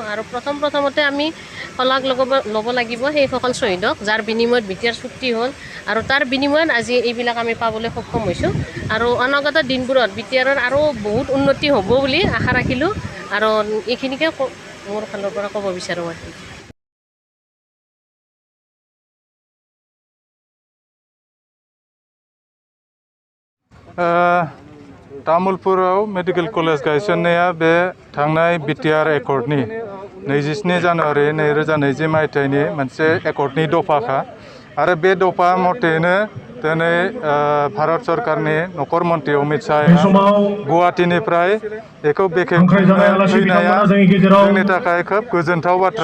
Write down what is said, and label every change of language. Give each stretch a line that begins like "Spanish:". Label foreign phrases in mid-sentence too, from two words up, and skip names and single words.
Assamese: আৰু প্ৰথমতে আমি শলাগ ল'ব লাগিব সেইসকল শ্বহীদক, যাৰ বিনিময়ত BTR চুক্তি হ'ল আৰু তাৰ বিনিময়ত আজি এইবিলাক আমি পাবলৈ সক্ষম হৈছোঁ। আৰু অনাগত দিনবোৰত BTRৰ আৰু বহুত উন্নতি হ'ব বুলি আশা ৰাখিলোঁ আৰু এইখিনিকে মোৰ ফালৰ পৰা ক'ব বিচাৰোঁ।
Bodo: तामुलपुराव मेडिकेल कलेज गायसननाया बे थांनाय BTR एकर्डनि 27 जानुवारि 2020 मायथाइनि मोनसे एकर्डनि दफाखा आरो बे दफा मथेनो दिनै भारत सरकारनि नखर मन्त्रि अमित शाहआ गुवाहाटीनिफ्राय बेखौ बेखेवनाया जोंनि थाखाय खोब गोजोनथाव बाथ्रा।